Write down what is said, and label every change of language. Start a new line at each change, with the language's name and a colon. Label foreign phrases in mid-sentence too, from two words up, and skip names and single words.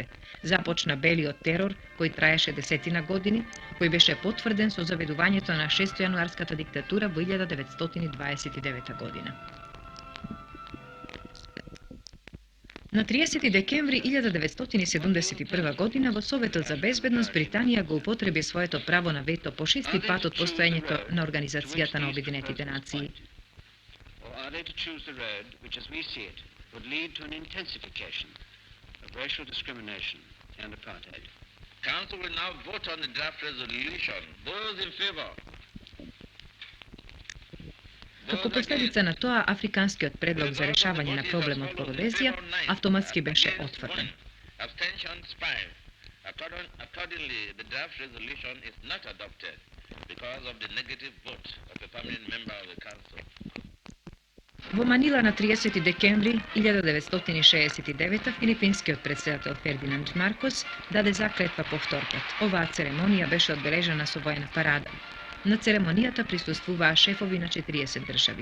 Macedonian: Започна белиот терор, кој траеше десетина години, кој беше потврден со заведувањето на 6 јануарската диктатура во 1929 година. На 30 декември 1971 година во Советот за безбедност Британија го употреби своето право на вето по 6-ти пат од постоењето на Организацијата на Обединетите нации.
English: Are they to choose the road which, as we see it, would lead to an intensification of racial discrimination and apartheid? Council will now vote on the draft resolution. Those in favor?
Macedonian: Како последица на тоа, африканскиот предлог за решавање на проблемот по Родезија автоматски беше отфрлен.
English: Abstentions 5. Accordingly, the draft resolution is not adopted because of the negative vote of a permanent member of the council.
Macedonian: Во Манила на 30 декември 1969 филипинскиот председател Фердинанд Маркос даде заклетва повторпат. Оваа церемонија беше одбележана со воена парада. На церемонијата присуствуваа шефови на 40 држави.